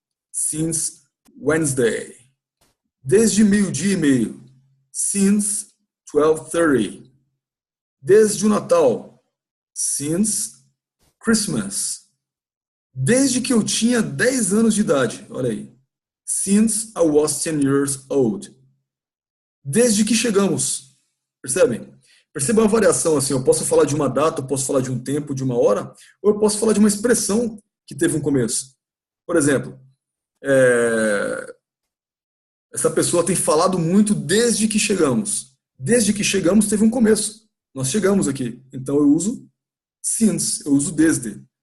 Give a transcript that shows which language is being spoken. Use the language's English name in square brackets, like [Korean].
[English] Since Wednesday. [Portuguese] Desde meio-dia e meio. [English] Since 12:30. [Portuguese] Desde o Natal. [English] Since Christmas. [Portuguese] Desde que eu tinha 10 anos de idade. Olha aí. [English] Since I was 10 years old. [Portuguese] Desde que chegamos. Percebem? Perceba uma variação assim, eu posso falar de uma data, eu posso falar de um tempo, de uma hora, ou eu posso falar de uma expressão que teve um começo. Por exemplo, essa pessoa tem falado muito desde que chegamos. Desde que chegamos teve um começo. Nós chegamos aqui. Então eu uso since, eu uso desde.